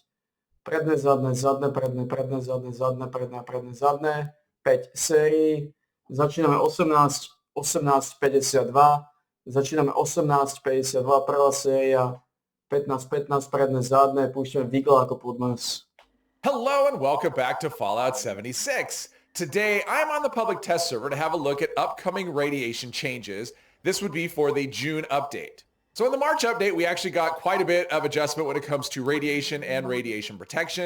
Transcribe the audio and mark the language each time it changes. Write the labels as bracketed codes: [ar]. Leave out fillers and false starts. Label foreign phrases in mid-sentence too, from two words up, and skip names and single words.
[sk] Predné, zadné, predné, zadné, predné, zadné. 5 sérií. Začíname 18.52. Začíname 18.52, prvá séria. 15, 15, predné, zadné. Púšťame výkol ako podmas. [en] Hello and welcome back to Fallout 76. Today, I'm on the public test server to have a look at upcoming radiation changes. This would be for the June update. So in the March update, we actually got quite a bit of adjustment when it comes to radiation and radiation protection.